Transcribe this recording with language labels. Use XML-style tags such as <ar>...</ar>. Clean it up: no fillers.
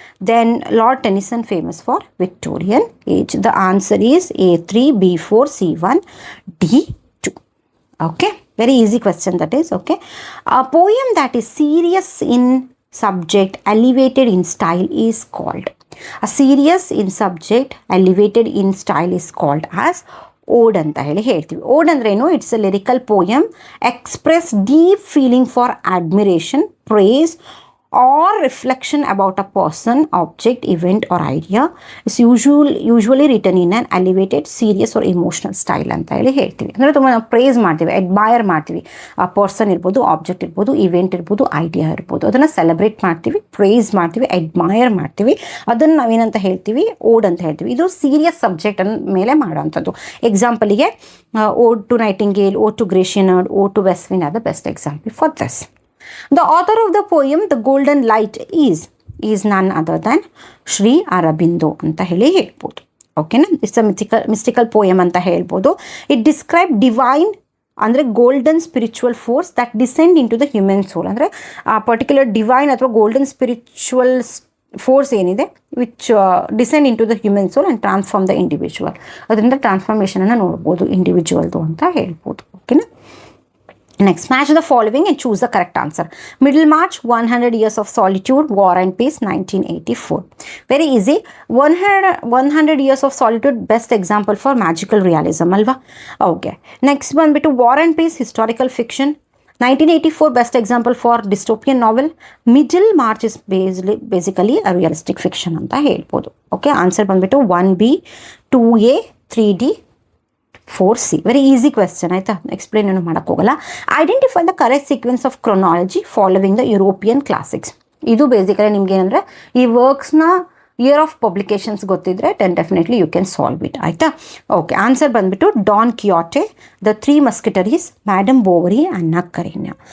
<en>Then Lord Tennyson famous for Victorian age. The answer is A3, B4, C1, D2. Okay, very easy question that is. Okay, a poem that is serious in subject, elevated in style is called. A serious in subject, elevated in style is called as ode</en> <kn>ಅಂತ ಹೇಳ್ತೀವಿ. ಓಡ್ ಅಂದ್ರೇನು?</kn> <en>It's a lyrical poem express deep feeling for admiration, praise or reflection about a person, object, event or idea. It's usually written in an elevated, serious or emotional style</en> <kn>ಅಂತ ಹೇಳ್ತೀವಿ. ಅಂದರೆ ತುಂಬ ನಾವು ಪ್ರೇಸ್ ಮಾಡ್ತೀವಿ, ಅಡ್ಮೈರ್ ಮಾಡ್ತೀವಿ. ಆ person ಇರ್ಬೋದು, object ಇರ್ಬೋದು, ಇವೆಂಟ್ ಇರ್ಬೋದು, ಐಡಿಯಾ ಇರ್ಬೋದು, ಅದನ್ನು ಸೆಲೆಬ್ರೇಟ್ ಮಾಡ್ತೀವಿ, ಪ್ರೇಸ್ ಮಾಡ್ತೀವಿ, ಅಡ್ಮೈರ್ ಮಾಡ್ತೀವಿ. ಅದನ್ನು ನಾವೇನಂತ ಹೇಳ್ತೀವಿ? ಓಡ್ ಅಂತ ಹೇಳ್ತೀವಿ. ಇದು ಸೀರಿಯಸ್ ಸಬ್ಜೆಕ್ಟ್ ಮೇಲೆ ಮಾಡೋವಂಥದ್ದು.</kn> <en>ಎಕ್ಸಾಂಪಲಿಗೆ ode to nightingale, ode to grecian urn, ode to west wind are the best example for this. The author of the poem The Golden Light is none other than Shri Aurobindo</en> <kn>ಅಂತ ಹೇಳ್ಬೋದು.</kn> <en>ಓಕೆನಾ? It's a mystical poem</en> <kn>ಅಂತ ಹೇಳ್ಬೋದು.</kn> <en>It describe divine ಅಂದರೆ golden spiritual force that descend into the human soul. ಅಂದರೆ ಆ particular divine ಅಥವಾ golden spiritual force ಏನಿದೆ which descend into the human soul and transform the individual.</en> <kn>ಅದರಿಂದ ಟ್ರಾನ್ಸ್ಫಾರ್ಮೇಷನನ್ನು ನೋಡ್ಬೋದು ಇಂಡಿವಿಜುವಲ್ದು ಅಂತ ಹೇಳ್ಬೋದು. ಓಕೆನಾ?</kn> <en>Next, match the following and choose the correct answer. Middlemarch, 100 Years of Solitude, War and Peace, 1984. Very easy. 100 Years of Solitude, best example for magical realism, alva? Okay. Next one, War and Peace, historical fiction. 1984, best example for dystopian novel. Middlemarch is basically a realistic fiction</en> <kn>anta helbodu.</kn> <en>Okay, answer ಬಂದ್ಬಿಟ್ಟು 1B, 2A, 3D, 4C. Very easy question.</en> <kn>ಆಯಿತಾ, explain ಏನು ಮಾಡೋಕ್ಕೋಗಲ್ಲ.</kn> <en>Identify the correct sequence of chronology following the European classics.</en> <kn>ಇದು basically ನಿಮ್ಗೆ ಏನಂದರೆ ಈ ವರ್ಕ್ಸ್ನ year of publications ಗೊತ್ತಿದ್ರೆ definitely you can solve it. ಆಯಿತಾ?</kn> <en>Okay, answer ಬಂದ್ಬಿಟ್ಟು Don Quixote, the 3 musketeers, Madame Bovary, Anna Karenina.</en>